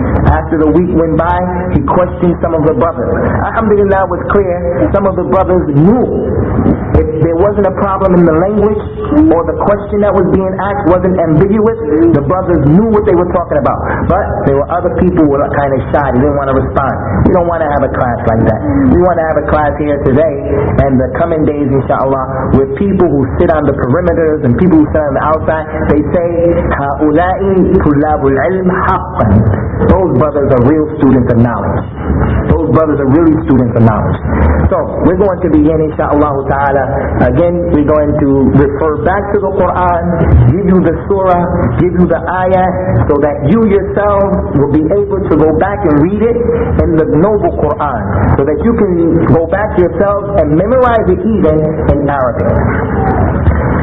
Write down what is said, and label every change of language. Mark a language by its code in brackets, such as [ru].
[en] After the week went by, he questioned some of the brothers. Alhamdulillah, it was clear some of the brothers knew if there wasn't a problem in the language, or the question that was being asked wasn't ambiguous, the brothers knew what they were talking about. But there were other people who were kind of shy, they didn't want to respond. We don't want to have a class like that. We want to have a class here today and the coming days, inshallah, with people who sit on the perimeters and people who sit on the outside. They say, [ar] هَؤُلَاءِ طُلَّابُ الْعِلْمِ حَقًّا. [en] Those brothers are real students of knowledge. Those brothers are really students of knowledge. So, we're going to begin, inshallah ta'ala. Again, we're going to refer back to the Qur'an, give you the surah, give you the ayah, so that you yourselves will be able to go back and read it in the noble Qur'an, so that you can go back yourselves and memorize it even in Arabic.